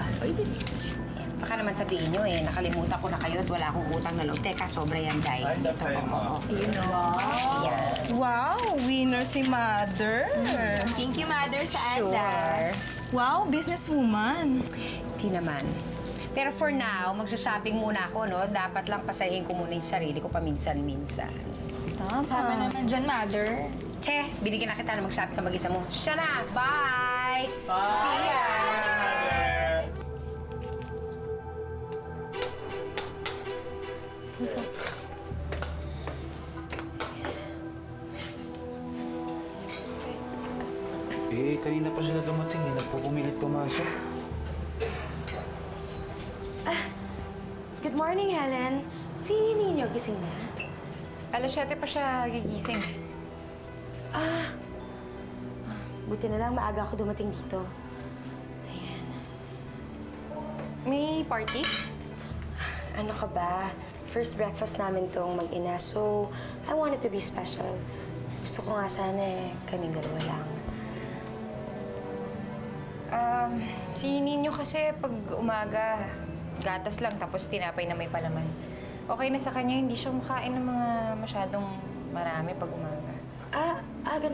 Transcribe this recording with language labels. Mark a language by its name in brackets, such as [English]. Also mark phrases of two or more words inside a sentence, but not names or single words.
[Filipino] Ay, baka naman sabihin nyo eh, nakalimutan ko na kayo at wala akong utang na loob. Teka, sobra yan, Day. Ay, dapay mo. Yun o. Yan. Wow, winner si Mother. [English] Thank you, Mother, [Filipino] sa [English] Sure. Wow, businesswoman. [Filipino] Hindi naman. Pero [English] for now, [Filipino] magsha-shopping muna ako, no? Dapat lang pasahin ko muna yung sarili ko paminsan-minsan. Tama. Sama naman dyan, Mother. Che, binigyan na kita na mag-shopping ka mag-isa mo. Siya na! [English] Bye! Bye! See ya! [Filipino] Eh, kanina pa sila dumating eh. Nagpupumilit pumasok. [English] Good morning, Helen. [Filipino] Si Ninyo, gising na? Alas 7 pa siya gigising. Buti na lang maaga ako dumating dito. May party? Ano ka ba? [English] First breakfast [Filipino] namin tong mag-ina, [English] so I want it to be special. [Filipino] Gusto ko nga sana kaming dalawa lang. Si Ninyo kasi pag umaga, gatas lang tapos tinapay na may palaman. Okay na sa kanya, hindi siya makain ng mga masyadong marami pag umaga.